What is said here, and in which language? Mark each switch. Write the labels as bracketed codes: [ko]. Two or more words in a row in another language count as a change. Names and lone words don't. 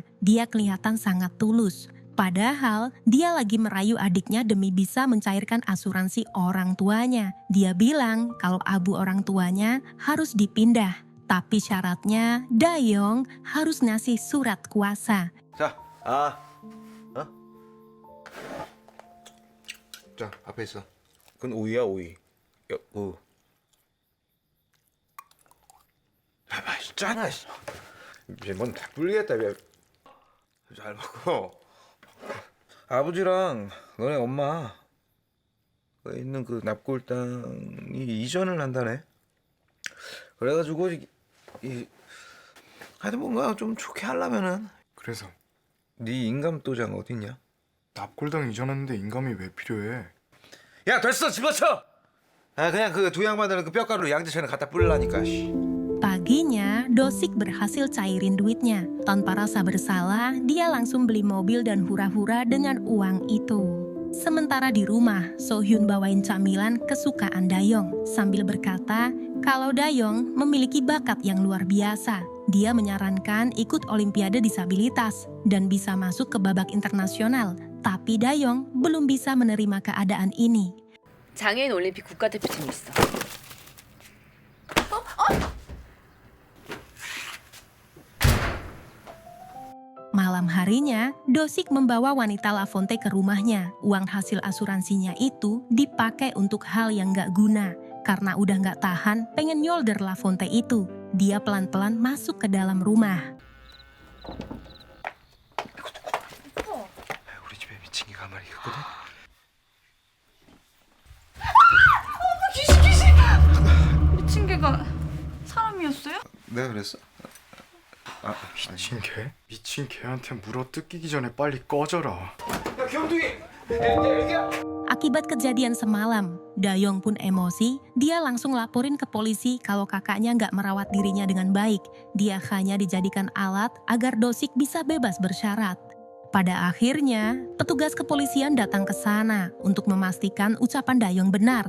[id] Dia kelihatan sangat tulus. Padahal dia lagi merayu adiknya demi bisa mencairkan asuransi orang tuanya. Dia bilang kalau abu orang tuanya harus dipindah. Tapi syaratnya Doyoung harus ngasih surat kuasa. [ko] 자, 자, 앞에 있어. 그건 오이야 오이. 오. 아 맛있잖아. 이제 뭔다 불리겠다. 잘 먹어. 아버지랑 너네 엄마 그 있는 그 납골당이 이전을 한다네. 그래가지고 하여튼 뭔가 좀 좋게 하려면은 그래서 네 인감도장 어딨냐? 납골당 이전했는데 인감이 왜 필요해? 야 됐어 집어쳐. 아 그냥 그 두 양반들은 그 뼈가루로 양재천에 갖다 뿌리려니까. [id] Paginya, Dosik berhasil cairin duitnya. Tanpa rasa bersalah, dia langsung beli mobil dan hura-hura dengan uang itu. Sementara di rumah, Sohyun bawain camilan kesukaan Dayong sambil berkata kalau Dayong memiliki bakat yang luar biasa. Dia menyarankan ikut Olimpiade Disabilitas dan bisa masuk ke babak internasional. Tapi Dayong belum bisa menerima keadaan ini. [ko] 장애인 올림픽 국가대표팀이 있어. [id] Malam harinya, Dosik membawa wanita Lafonte ke rumahnya. Uang hasil asuransinya itu dipakai untuk hal yang gak guna. Karena udah gak tahan, pengen nyolder Lafonte itu. Dia pelan-pelan masuk ke dalam rumah. [ko] 우리 집에 미친 개가 한 마리 있거든. 미친 개가 사람이었어요? 내가 그랬어? 미친 개? 미친 개한테 물어 뜯기기 전에 빨리 꺼져라. 야 경둥이. [id] Akibat kejadian semalam, Dayong pun emosi. Dia langsung laporin ke polisi kalau kakaknya gak merawat dirinya dengan baik. Dia hanya dijadikan alat agar Dosik bisa bebas bersyarat. Pada akhirnya, petugas kepolisian datang ke sana untuk memastikan ucapan Dayong benar.